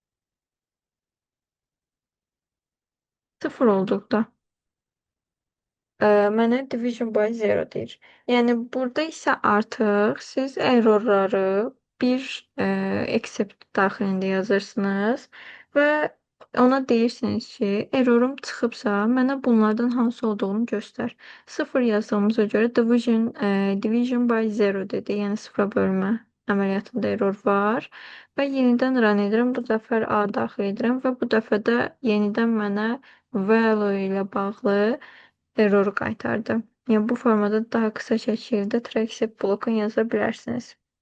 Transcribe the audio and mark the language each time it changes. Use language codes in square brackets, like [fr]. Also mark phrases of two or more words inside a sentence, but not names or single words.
[az] Sıfır olduqda. Mənə [en] division by zero [az] deyir. Yəni burada isə artıq siz errorları bir except daxilində yazırsınız və ona deyirsiniz ki, errorum çıxıbsa mənə bunlardan hansı olduğunu göstər. 0 yazdığımıza görə [en] division by zero [az] dedi. Yəni sıfıra bölmə əməliyyatında error var. Və yenidən run edirəm. Bu dəfə A daxil edirəm və bu dəfə də yenidən mənə value ilə bağlı erroru qaytardı. Yəni bu formada daha qısa şəkildə trackset blokunu yaza bilərsiniz.